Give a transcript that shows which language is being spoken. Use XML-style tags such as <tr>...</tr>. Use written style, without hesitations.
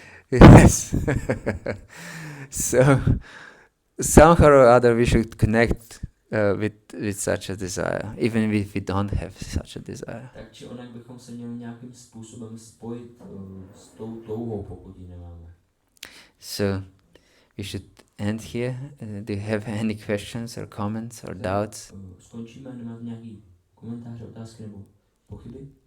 <en>Yes. So somehow or other we should connect with such a desire, even if we don't have such a desire.</en> <cs>Tak či onak bychom se měli nějakým způsobem spojit s tou touhou, pokud ji nemáme.</cs> <en>So we should end here. Do you have any questions or comments or doubts?</en> <cs>Skončíme, nemáte nějaký komentář, otázky nebo pochyby?</cs>